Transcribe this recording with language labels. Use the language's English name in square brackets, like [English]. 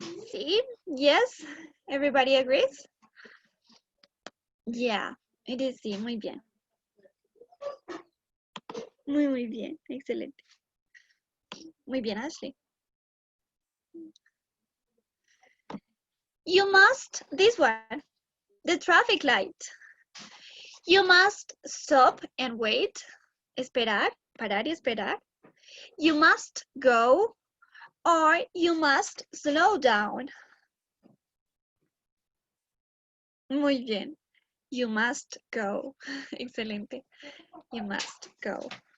[English] See? Yes? Everybody agrees? Yeah, it is [Spanish] sí. Muy bien. Muy bien. Excelente. Muy bien, Ashley. [English] You must, this one, the traffic light. You must stop and wait. [Spanish] Esperar, parar y esperar. [English] You must go or you must slow down. [Spanish] Muy bien. [English] You must go. [Spanish] Excelente. [English] You must go.